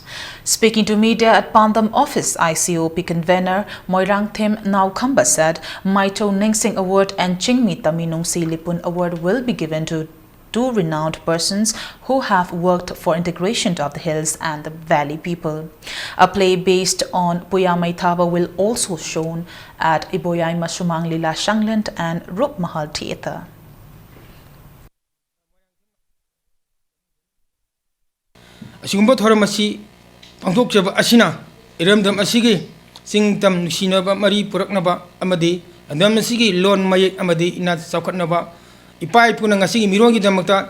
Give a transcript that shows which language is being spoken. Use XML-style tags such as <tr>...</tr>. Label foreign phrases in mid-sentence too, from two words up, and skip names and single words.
<en>Speaking to media at Pandam office, ICOP convener Moirang Thim Naukamba said Maito Ningsing Award and Chingmi Taminung Silipun Award will be given to two renowned persons who have worked for integration of the hills and the valley people. A play based on Puyamai Thaba will also shown at Iboyai Masumang Lila Shangland and Rup Mahal Theatre.</en> <mni>Asigumba thoram asi pangthokjaba asina iramdam asigi singtam nusinaba mari puraknaba amadi andam asigi lon mayek amadi inat saukhatnaba ipai puna ngasigi mirongi damakta</mni>